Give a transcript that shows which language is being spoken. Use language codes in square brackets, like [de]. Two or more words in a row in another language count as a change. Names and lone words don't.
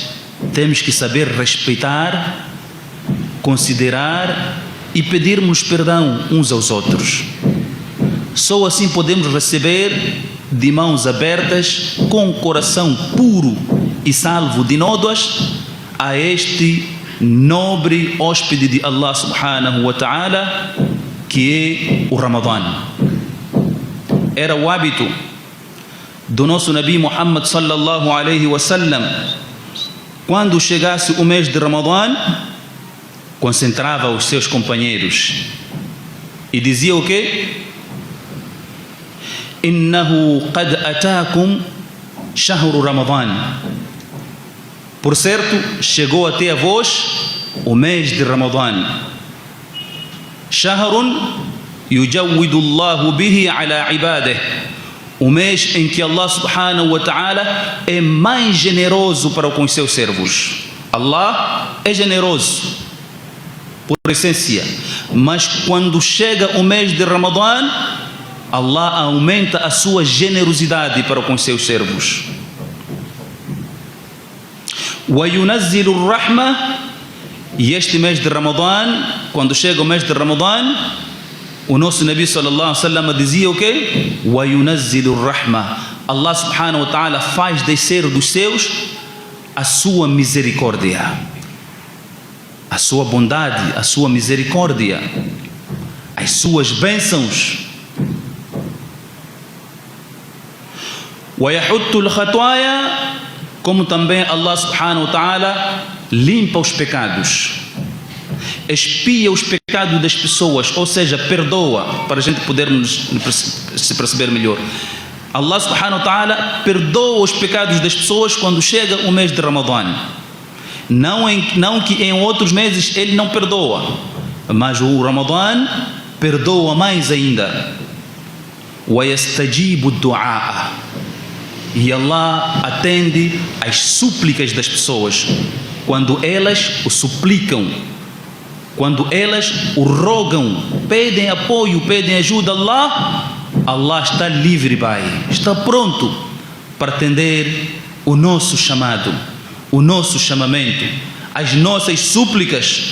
[pt] Temos que saber respeitar, considerar e pedirmos perdão uns aos outros. Só assim podemos receber de mãos abertas, com o coração puro e salvo de nódoas, a este nobre hóspede de Allah [ar] سبحانه وتعالى, [pt] que é o Ramadã. Era o hábito do nosso Nabi Muhammad [ar] صلى الله عليه وسلم, [pt] quando chegasse o mês de Ramadã, concentrava os seus companheiros e dizia o quê? [ar] إنه قد أتاكم شهر رمضان. [pt] Por certo, chegou até a vós o mês de Ramadã. [ar] شهر يجود الله به على عباده. [pt] O mês em que Allah [ar] سبحانه وتعالى [pt] é mais generoso para com os seus servos. Allah é generoso por essência, mas quando chega o mês de Ramadã, Allah aumenta a sua generosidade para com os seus servos. [ar] وينزل الرحمة. [pt] E este mês de Ramadã, quando chega o mês de Ramadã, o nosso Nabi [ar] صلى الله عليه وسلم [pt] dizia o quê? [ar] وينزل الرحمة. [pt] Allah [ar] سبحانه وتعالى [pt] faz descer dos seus a sua misericórdia, a sua bondade, a sua misericórdia, as suas bênçãos. [ar] ويحط الخطايا. [pt] Como também Allah [ar] سبحانه وتعالى [pt] limpa os pecados, expia os pecados das pessoas, ou seja, perdoa, para a gente podermos se perceber melhor. Allah [ar] سبحانه وتعالى [pt] perdoa os pecados das pessoas quando chega o mês de Ramadã. Não que em outros meses ele não perdoa, mas o Ramadã perdoa mais ainda. [ar] وَيَسْتَجِيبُ الدُّعَاءَ. [pt] E Allah atende às súplicas das pessoas quando elas o suplicam, quando elas o rogam, pedem apoio, pedem ajuda a Allah está livre, Pai, está pronto para atender o nosso chamado, o nosso chamamento, as nossas súplicas.